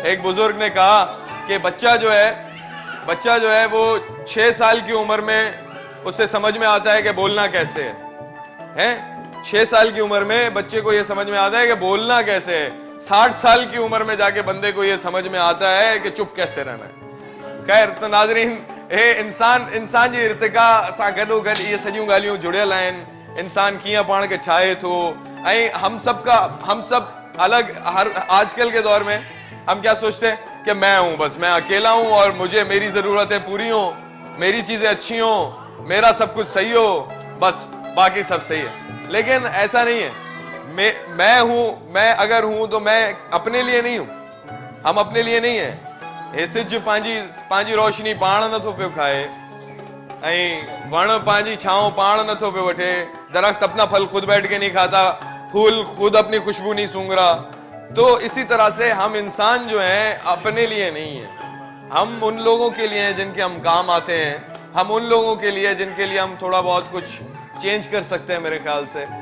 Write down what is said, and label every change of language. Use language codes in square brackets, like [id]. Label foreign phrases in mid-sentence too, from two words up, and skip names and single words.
[ur] ایک بزرگ نے کہا کہ بچہ جو ہے وہ 6 سال کی عمر میں اسے سمجھ میں آتا ہے کہ بولنا کیسے ہے. 6 سال کی عمر میں بچے کو یہ سمجھ میں آتا ہے کہ بولنا کیسے ہے. 60 سال کی عمر میں جا کے بندے کو یہ سمجھ میں آتا ہے کہ چپ کیسے رہنا ہے. خیر، تو ناظرین, [sd] हे इंसान जी इर्तिका सां गॾोगॾु इहे सॼियूं ॻाल्हियूं जुड़ियल आहिनि। इंसान कीअं पाण खे ठाहे थो, ऐं [ur] ہم سب الگ، ہر آج کل کے دور میں ہم کیا سوچتے ہیں کہ میں ہوں، بس میں اکیلا ہوں اور مجھے میری ضرورتیں پوری ہو، میری چیزیں اچھی ہو، میرا سب کچھ صحیح ہو، بس باقی سب صحیح ہے. لیکن ایسا نہیں ہے. میں ہوں، میں اگر ہوں تو میں اپنے لیے نہیں ہوں، ہم اپنے لیے نہیں ہے. [sd] हे सिज पंहिंजी रोशनी पाण नथो पियो खाए, ऐं वण पंहिंजी छांव पाण नथो पियो वठे, [ur] درخت اپنا پھل خود بیٹھ کے نہیں کھاتا، پھول خود اپنی خوشبو نہیں سونگھ رہا. تو اسی طرح سے ہم انسان جو ہیں اپنے لیے نہیں ہے، ہم ان لوگوں کے لیے ہیں جن کے ہم کام آتے ہیں، ہم ان لوگوں کے لیے جن کے لیے ہم تھوڑا بہت کچھ چینج کر سکتے ہیں میرے خیال سے.